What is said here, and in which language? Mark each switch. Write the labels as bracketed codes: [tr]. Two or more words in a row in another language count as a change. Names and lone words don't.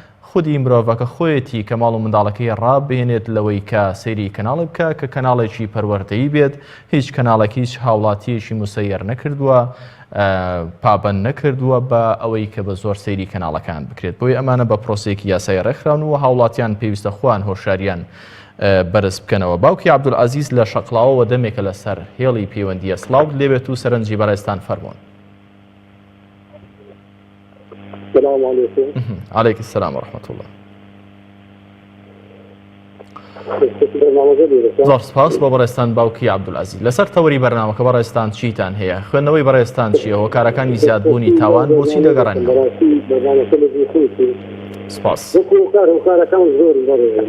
[ckb] خودی مرۆڤەکە خۆیەتی کە ماڵ و منداڵەکەی ڕابێنێت لەوەی کە سەیری کەناڵ بکە کە کەناڵێکی پەروەردەیی بێت، هیچ کەناڵێکی هیچ هاوڵاتیەکی مسەیر نەکردووە، پابەند نەکردووە بە ئەوەی کە بە زۆر سەیری کەناڵەکان بکرێت. بۆی ئەمانە بە پرۆسەیەکی یاسایی ڕێکخراون و هاوڵاتیان پێویستە خۆیان هۆشیاریان بەرز بکەنەوە. باوکی عەبدولعەزیز لە شەقڵاوەوە دەمێکە لەسەر هێڵی پەیوەندیە. سڵاو لێبێت و سەرنجی بەڕێستان فەرموون. [ar] السلام عليكم. عليك السلام ورحمة الله. [ckb] زۆر سپاس بۆ بەڕێستان باوکی عەبدولعەزیز. لەسەر تەوەری بەرنامەکە بەڕێستان چیتان هەیە؟ خوێندنەوەی بەڕێستان چییە؟ هۆکارەکانی زیادبوونی تاوان بۆچی دەگەڕێنەوە؟ سپاس. هۆکارەکان زۆر بەڕێوەن.